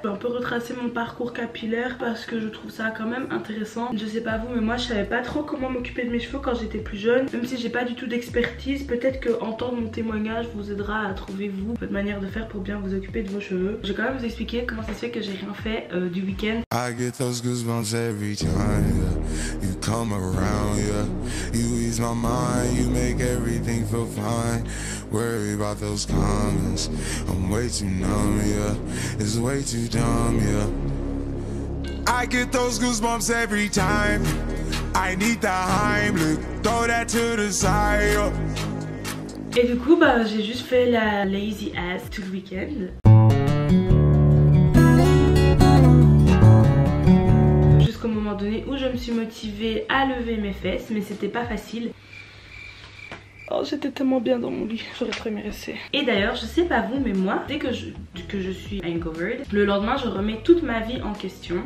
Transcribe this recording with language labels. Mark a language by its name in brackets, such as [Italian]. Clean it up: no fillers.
[French] Je vais un peu retracer mon parcours capillaire parce que je trouve ça quand même intéressant. Je sais pas vous, mais moi je savais pas trop comment m'occuper de mes cheveux quand j'étais plus jeune. Même si j'ai pas du tout d'expertise, peut-être que entendre mon témoignage vous aidera à trouver vous votre manière de faire pour bien vous occuper de vos cheveux. Je vais quand même vous expliquer comment ça se fait que j'ai rien fait du week-end. [English] I get those goosebumps every time, yeah. You come around, yeah. You ease my mind, you make everything feel fine. Worry about those comments, I'm way too numb, yeah. It's way too dumb, yeah. I get those goosebumps every time. I need the Heimlich, throw that to the side, yeah. [French] Et du coup bah j'ai juste fait la [English] lazy ass [French] tout le week-end. Jusqu'au moment donné où je me suis motivée à lever mes fesses, mais c'était pas facile. Oh, j'étais tellement bien dans mon lit, j'aurais trop aimé rester. Et d'ailleurs, je sais pas vous, mais moi, dès que je suis hangover, le lendemain, je remets toute ma vie en question.